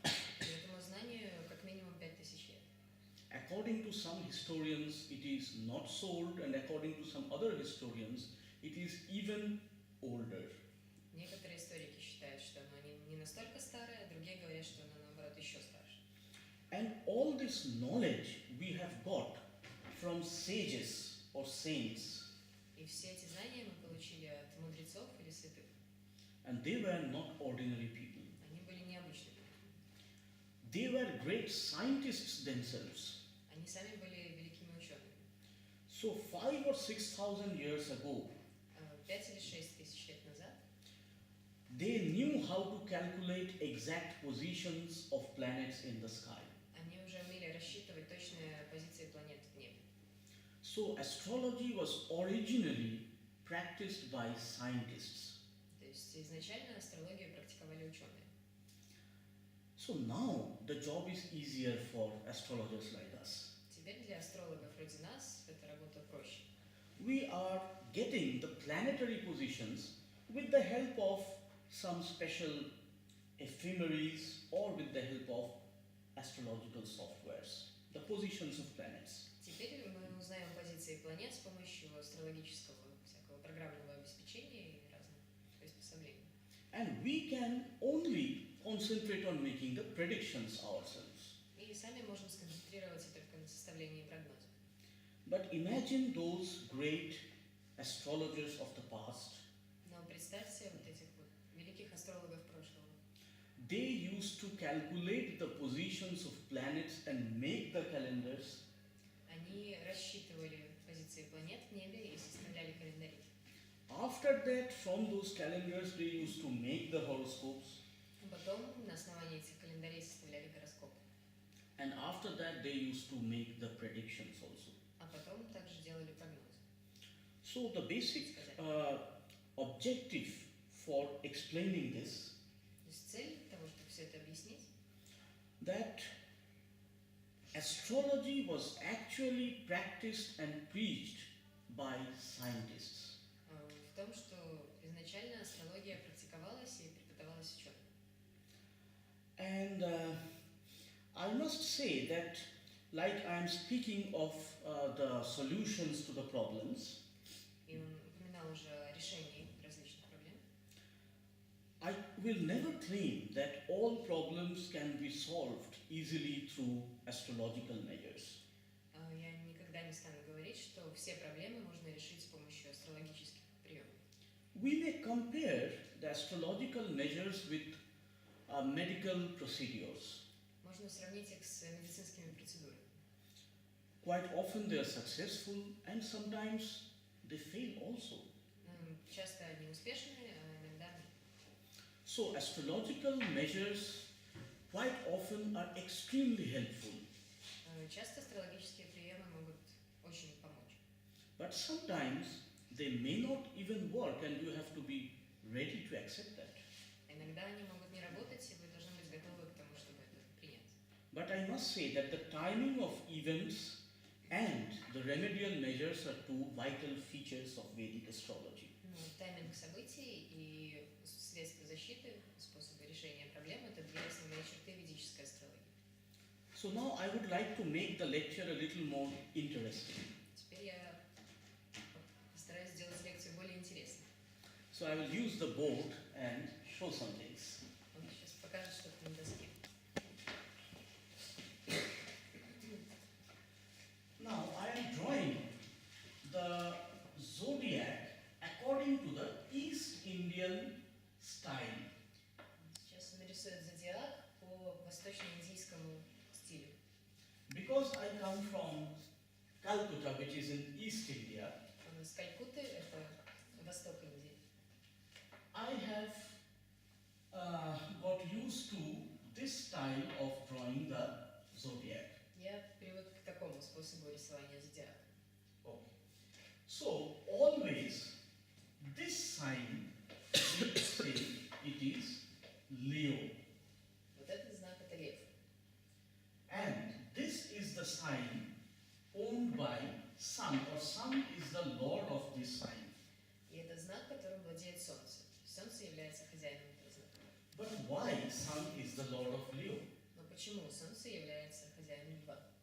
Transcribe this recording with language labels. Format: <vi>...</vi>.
<ru>И этому знанию как минимум 5000 лет.</ru> <en>some historians it is not sold, and according to some other historians it is even older.</en> <ru>Некоторые историки считают, что оно не настолько старое, а другие говорят, что оно наоборот еще старше.</ru> <en>And all this knowledge we have got from sages or saints,</en> <ru>И все эти знания мы получили от мудрецов или святых.</ru> <en>and they were not ordinary people.</en> <ru>Они были необычными.</ru> <en>They were great scientists themselves.</en> <ru>Они сами были великими учеными.</ru> <en>So 5 or 6,000 years ago,</en> <ru>5 или 6 тысяч лет назад</ru> <en>they knew how to calculate exact positions of planets in the sky.</en> <ru>они уже умели рассчитывать точные позиции планет в небе.</ru> <en>So astrology was originally practiced by scientists.</en> <ru>То есть изначально астрологию практиковали ученые.</ru> <en>So now the job is easier for astrologers like us.</en> <ru>Теперь для астрологов вроде нас эта работа проще.</ru> <en>We are getting the planetary positions with the help of some special ephemeris or with the help of astrological softwares, the positions of planets.</en> <ru>Теперь мы узнаем позиции планет с помощью астрологического всякого программного обеспечения и разных приспособлений.</ru> <en>And we can only concentrate on making the predictions ourselves.</en> <ru>И сами можем сконцентрироваться только на составлении прогноза.</ru> <en>But imagine those great astrologers of the past.</en> <ru>Но представьте вот этих вот великих астрологов прошлого.</ru> <en>They used to calculate the positions of planets and make the calendars.</en> <ru>Они рассчитывали позиции планет в небе и составляли календари.</ru> <en>After that, from those calendars, they used to make the horoscopes.</en> <ru>Потом на основании этих календарей составляли гороскоп.</ru> <en>And after that, they used to make the predictions also.</en> <ru>А потом также делали прогнозы.</ru> <en>So the basic objective for explaining this,</en> <ru>То есть цель того, чтобы все это объяснить,</ru> <en>that astrology was actually practiced and preached by scientists.</en> <ru>в том, что изначально астрология практиковалась и преподавалась учеными.</ru> <en>And I must say that, like I am speaking of the solutions to the problems,</en> <ru>И он упоминал уже о решении различных проблем.</ru> <en>I will never claim that all problems can be solved easily through astrological measures.</en> <ru>Я никогда не стану говорить, что все проблемы можно решить с помощью астрологических приемов.</ru> <en>We may compare the astrological measures with medical procedures.</en> <ru>Можно сравнить их с медицинскими процедурами.</ru> <en>Quite often they are successful and sometimes they fail also.</en> <ru>Часто они успешны, а иногда нет.</ru> <en>So astrological measures quite often are extremely helpful,</en> <ru>Часто астрологические приемы могут очень помочь.</ru> <en>but sometimes they may not even work and you have to be ready to accept that.</en> <ru>Иногда они могут не работать, и вы должны быть готовы к тому, чтобы это принять.</ru> <en>But I must say that the timing of events and the remedial measures are two vital features of Vedic astrology.</en> <ru>Тайминг событий и средства защиты, способы решения проблем – это две основные черты ведической астрологии.</ru> <en>So now I would like to make the lecture a little more interesting.</en> <ru>Теперь я постараюсь сделать лекцию более интересной.</ru> <en>So I will use the board and show some things.</en> <ru>Он сейчас покажет что-то на доске.</ru> <en>Now I am drawing the zodiac according to the East Indian style.</en> <ru>Сейчас он нарисует зодиак по восточно-индийскому стилю.</ru> <en>Because I come from Calcutta, which is in East India,</en> <ru>Он из Калькутты, это восток Индии.</ru> <en>I have got used to this style of drawing the zodiac.</en> <ru>Я привык к такому способу рисования зодиака.</ru> <en>Okay. So always this sign, we say it is Leo,</en> <ru>Вот этот знак – это лев.</ru> <en>and this is the sign owned by Sun, or Sun is the lord of this sign.</en> <ru>И это знак, которым владеет Солнце. Солнце является хозяином этого знака.</ru> <en>But why Sun is the lord of Leo?</en> <ru>Но почему Солнце является хозяином льва?</ru>